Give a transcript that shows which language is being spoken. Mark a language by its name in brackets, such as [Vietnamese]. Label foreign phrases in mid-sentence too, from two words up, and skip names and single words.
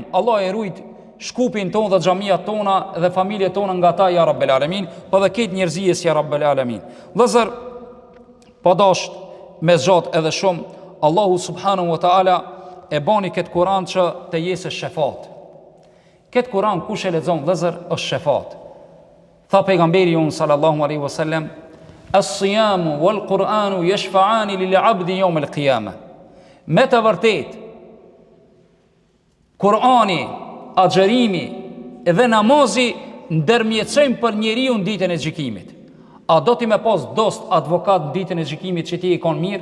[Albanian] Allah e rujt shkupin tonë dhe xhamiat tona dhe familjet tona nga ta, [Arabic] يا رب العالمين, [Albanian] po dhe këtë njerëzijës, [Arabic] يا رب العالمين. [Albanian] Vëllazër, po dasht me zgjat edhe shumë, Allahu [Arabic] سبحانه وتعالى [Albanian] e bani këtë Kur'an që të jesë shefat. Këtë Kur'an kush e lexon vëllazër është shefat. Tha pejgamberi jon [Arabic] صلى الله عليه وسلم الصيام والقرآن يشفعان للعبد يوم القيامة. [Albanian] Me të vërtet, Kur'ani, agjerimi dhe namazi ndërmjetësojnë për njeriu në ditën e gjykimit. A do ti me pas dost advokat në ditën e gjykimit që ti I kon mirë?